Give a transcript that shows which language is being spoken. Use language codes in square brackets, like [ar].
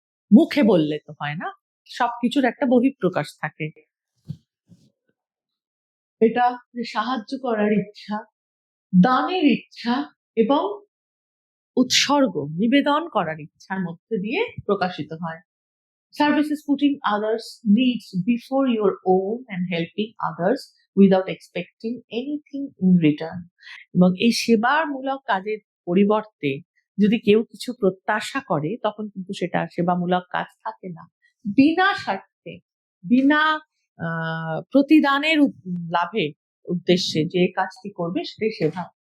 [bn] মুখে বললে তো হয় না, সবকিছুর একটা বহিঃপ্রকাশ থাকে। এটা যে সাহায্য করার ইচ্ছা, দানের ইচ্ছা এবং উৎসর্গ, নিবেদন করার ইচ্ছার মধ্যে দিয়ে প্রকাশিত হয়। [en] Service is putting others' needs before your own and helping others without expecting anything in return. [bn] এবং এই সেবামূলক কাজের পরিবর্তে যদি কেউ কিছু প্রত্যাশা করে, তখন কিন্তু সেটা সেবামূলক কাজ থাকে না। বিনা স্বার্থে, বিনা প্রতিদানের লাভে উদ্দেশ্যে যে কাজটি করবে সেটাই সেবা।